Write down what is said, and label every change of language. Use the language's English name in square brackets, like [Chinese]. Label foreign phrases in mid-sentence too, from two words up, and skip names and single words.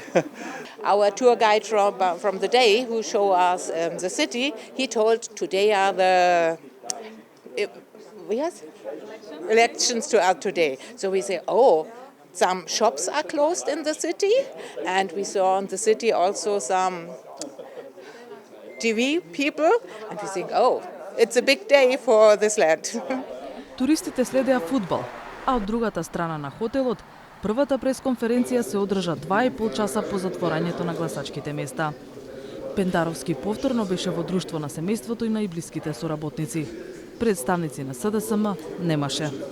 [English] Our tour guide from the day who show us the city, he told today are the elections today. So we say, oh, some shops are closed in the city, and we saw in the city also some TV people, and we think, oh, it's a big day for this land. [Macedonian] Туристите следеа фудбал, а од другата страна на хотелот, првата пресконференција се одржа 2,5 часа по затворањето на гласачките места. Пендаровски повторно беше во друштво на семејството и најблиските соработници. Представници на СДСМ немаше.